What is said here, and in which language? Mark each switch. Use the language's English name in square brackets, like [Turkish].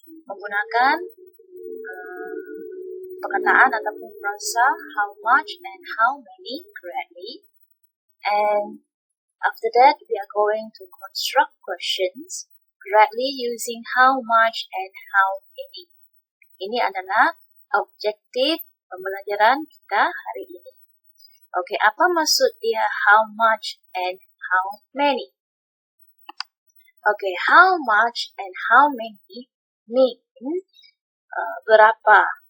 [Malay] Menggunakan perkataan ataupun frasa [English] how much and how many correctly. And after that, we are going to construct questions correctly using how much and how many. [Malay] Ini adalah objektif pembelajaran kita hari ini. Okey, apa maksud dia [English] how much and how many? Okey, how much and how many mean berapa.